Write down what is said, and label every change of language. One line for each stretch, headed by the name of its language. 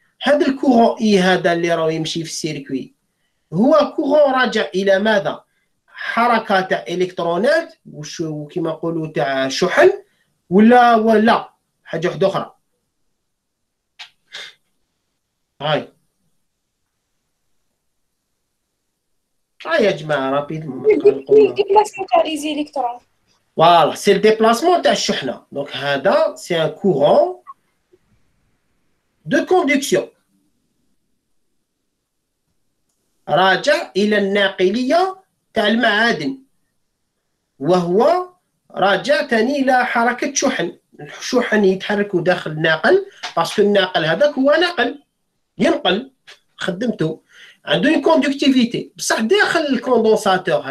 Arabic: هذا الكورون اي هذا اللي راه يمشي في السيركوي هو كورون راجع الى ماذا؟ حركه تاع الكترونات وكما نقولوا تاع شحن ولا حاجه واحده اخرى. هاي يا جماعه رابيدمون
French: ديبلاسمون تاع لي زيليكترون. Voilà, c'est le déplacement de Shahna. Donc, Hada, c'est un courant de conduction.
Arabic: راجع إلى الناقلية تاع المعادن وهو راجع تاني إلى حركة شحن. الشحن يتحرك داخل الناقل باسكو الناقل هذاك هو ناقل ينقل خدمته عنده une conductivité بصح داخل الكوندنساتور.